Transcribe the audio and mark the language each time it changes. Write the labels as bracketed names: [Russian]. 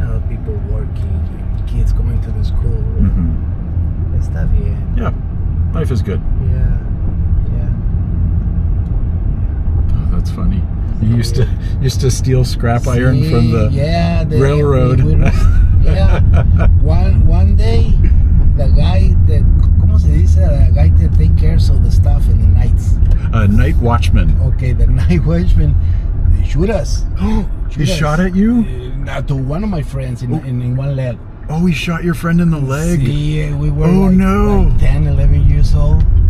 [English] People working, and kids going to the school. [Spanish] Está bien. [English] Yeah, life is good. Yeah. Oh, that's funny. You used to steal scrap iron from the railroad. One day, the guy that, [Spanish] ¿cómo se dice? [English] The guy that take care of the stuff in the nights. Night watchman. Okay, the night watchman, they shoot us. He shot at you? To one of my friends in one leg. Oh, he shot your friend in the leg? See, we were like 10, 11 years old.